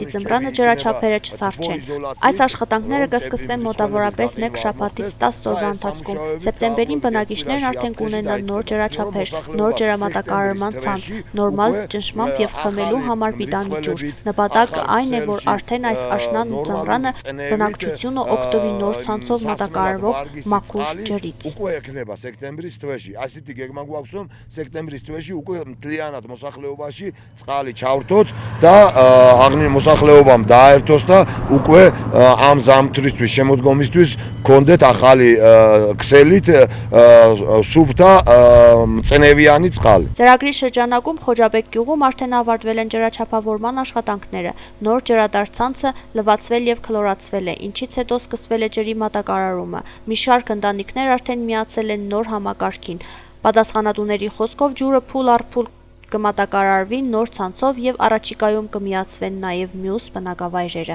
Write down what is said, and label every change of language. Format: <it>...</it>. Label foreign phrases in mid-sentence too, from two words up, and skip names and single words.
<hy>ձմռանը ջրաչափերը չսառչեն։ Այս աշխատանքները կսկսվեն մոտավորապես 1 շաբաթից 10 օրվա ընթացքում։ Սեպտեմբերին բնակիչներն արդեն կունենան նոր ջրաչափեր, նոր ջրամատակարարման ցանց, նորմալ ճնշմամբ և խմելու համար պիտանի ջուր։ Նպատակը այն է, որ արդեն այս աշնանն ու ձմռանը բնակչությունը օգտվի նոր ցանցով մատակարարվող մաքուր ջրից։ Սեպտեմբերից թվեշի</hy> <ka>უკვე მთლიანად მოსახლეობაში წყალი ჩავრთოთ და აღნიშნულ მოსახლეობამ დააერთოს და უკვე ამ ზამთრისთვის შემოდგომისთვის გქონდეთ ახალი ქსელით სუფთა წნევიანი წყალი։</ka> <hy>Ծրագրի շրջանակում Խոջապեկ գյուղում արդեն ավարտվել են ջրաչափավորման աշխատանքները, նոր ջրադարձ ցանցը լվացվել և քլորացվել է, ինչից հետո սկսվել է ջրի մատակարարումը։ Մի շարք ընտանիքներ արդեն միացել են նոր համակարգին։ Պատասխանատուների խոսքով ջուրը փուլ առ փուլ կմատակարարվի նոր ցանցով և առաջիկայում կմիացվեն նաև մյուս բնակավայրերը։</hy>